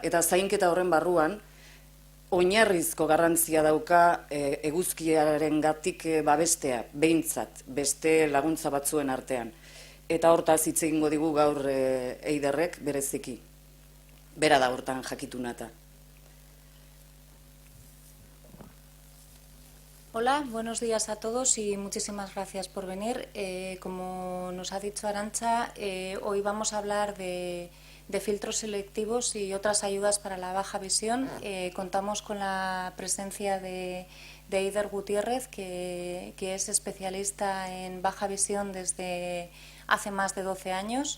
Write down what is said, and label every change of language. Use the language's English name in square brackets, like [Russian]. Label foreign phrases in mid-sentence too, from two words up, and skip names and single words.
[Basque] Eta zainketa horren barruan, oinarrizko garrantzia dauka eguzkiaren gatik babestea, behintzat, beste laguntza batzuen artean. Eta hortaz hitz egingo digu gaur Eiderrek bereziki. Bera da hortan jakitunata. [Spanish] Hola, buenos días a todos y muchísimas gracias por venir. Como nos ha dicho Arantxa, hoy vamos a hablar de filtros selectivos y otras ayudas para la baja visión. Contamos con la presencia de Eider Gutierrez, que es especialista en baja visión desde hace más de 12 años.